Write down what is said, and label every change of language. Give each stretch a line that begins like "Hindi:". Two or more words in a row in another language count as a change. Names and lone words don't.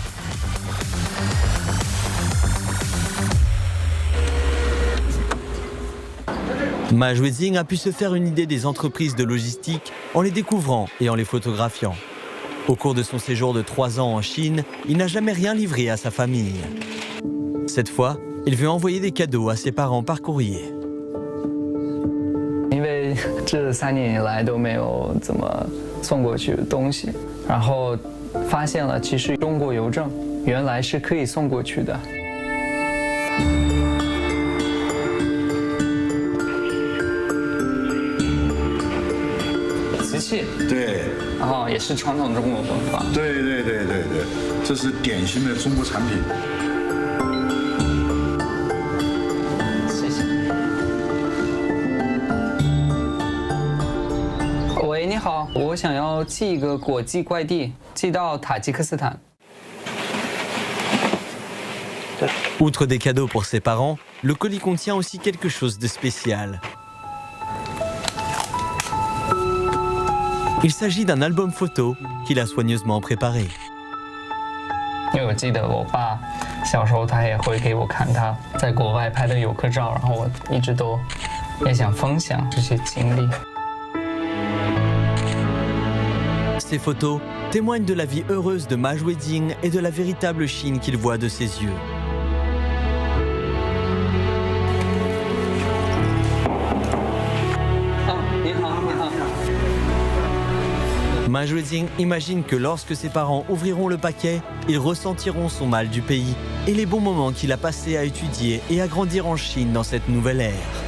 French: Ma Juejing a pu se faire une idée des entreprises de logistique en les découvrant et en les photographiant. Au cours de son séjour de 3 ans en Chine, il n'a jamais rien livré à sa famille. Cette fois, il veut envoyer des cadeaux à ses parents par courrier.
Chinese: 因为这3年以来都没有怎么送过去东西，然后发现了其实中国邮政原来是可以送过去的。瓷器，对，然后也是传统中国文化。对，这是典型的中国产品。谢谢。喂，你好，我想要寄一个国际快递，寄到塔吉克斯坦。
French: Outre des cadeaux pour ses parents, le colis contient aussi quelque chose de spécial. Il s'agit d'un album photo qu'il a soigneusement préparé.
Chinese: 因为我记得我爸小时候他也会给我看他在国外拍的游客照，然后我一直都也想分享这些经历。
French: Ces photos témoignent de la vie heureuse de Ma Juejing et de la véritable Chine qu'il voit de ses yeux. Ma Juejing imagine que lorsque ses parents ouvriront le paquet, ils ressentiront son mal du pays et les bons moments qu'il a passés à étudier et à grandir en Chine dans cette nouvelle ère.